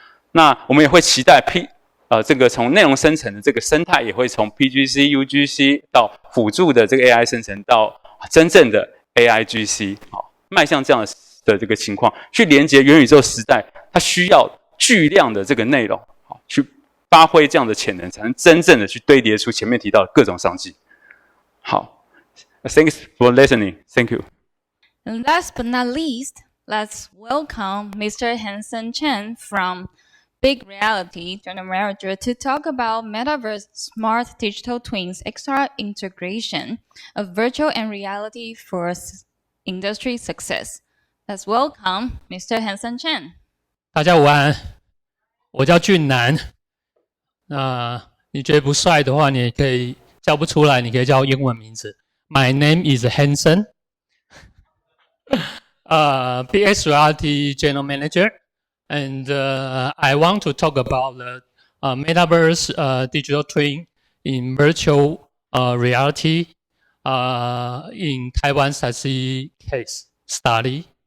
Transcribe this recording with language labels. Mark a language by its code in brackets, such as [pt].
[zh] 那我们也会期待这个从内容生成的这个生态，也会从 PGC、UGC 到辅助的这个 AI 生成，到真正的 AIGC， 迈向这样的这个情况，去连接元宇宙时代，它需要巨量的这个内容，去发挥这样的潜能，才能真正的去堆叠出前面提到的各种商机。 [en] 好 ，Thanks for listening. Thank you. And last but not least, let's welcome Mr. Hanson Chen from Big Reality General Manager to talk about Metaverse Smart Digital Twins XR integration of virtual and reality for industry success. Let's welcome Mr. Hanson Chen. [zh] 大家午安，我叫俊南。你觉得不帅的话，你也可以叫不出来，你可以叫我英文名字。 [en] My name is Hanson. BX Reality General Manager, and I want to talk about the Metaverse digital twin in virtual reality in Taiwan success case study.